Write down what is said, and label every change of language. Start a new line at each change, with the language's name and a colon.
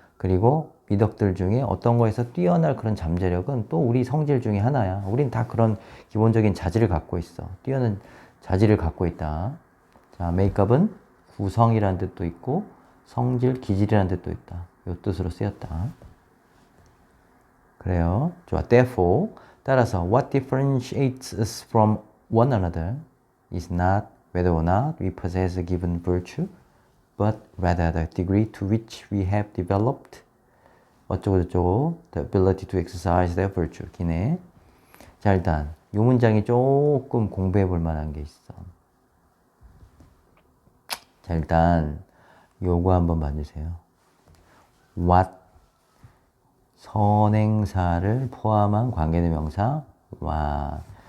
Korean: 그리고 미덕들 중에 어떤 거에서 뛰어날 그런 잠재력은 또 우리 성질 중에 하나야. 우린 다 그런 기본적인 자질을 갖고 있어. 뛰어난 자질을 갖고 있다. 자, 메이크업은 구성이라는 뜻도 있고 성질, 기질이라는 뜻도 있다. 이 뜻으로 쓰였다. 그래요. 좋아.
English: Therefore, 따라서 what differentiates us from one another is not whether or not we possess a given virtue, but rather the degree to which we have developed 어쩌고저쩌고 the ability to exercise their virtue.
Korean: 기네. 자, 일단 이 문장이 조금 공부해 볼 만한 게 있어. 자, 일단 요거 한번 봐주세요. what 선행사를 포함한 관계대명사 what.